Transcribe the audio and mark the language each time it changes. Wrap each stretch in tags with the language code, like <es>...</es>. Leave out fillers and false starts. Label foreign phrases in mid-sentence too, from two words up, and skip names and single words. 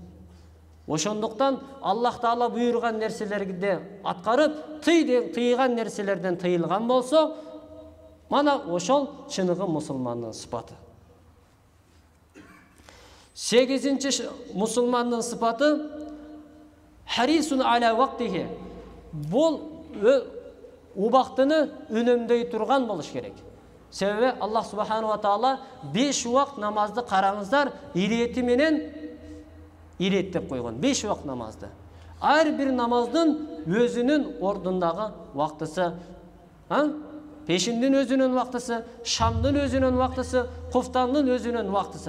<ky>Ошондуктан Аллах Таала буйруган нерселерди аткарып, тыйган нерселерден тыйылган болсо, мана ошол чыныгы мусулмандын сыпаты. 8-нчи мусулмандын сыпаты</ky> <ar>حريص على وقته.</ar> <ky>Бул убактыны үнөмдөй турган болуш керек. Себеби Аллах</ky> <ar>سبحانه وتعالى</ar> <ky>5 убакт намазды караңыздар, ирети менен ирет деп койгон. 5 убакт намазды. Ар бир намаздын өзүнүн ордундагы вактысы, пешиндин өзүнүн вактысы, шамдын өзүнүн вактысы, куфтандын өзүнүн вактысы.</ky>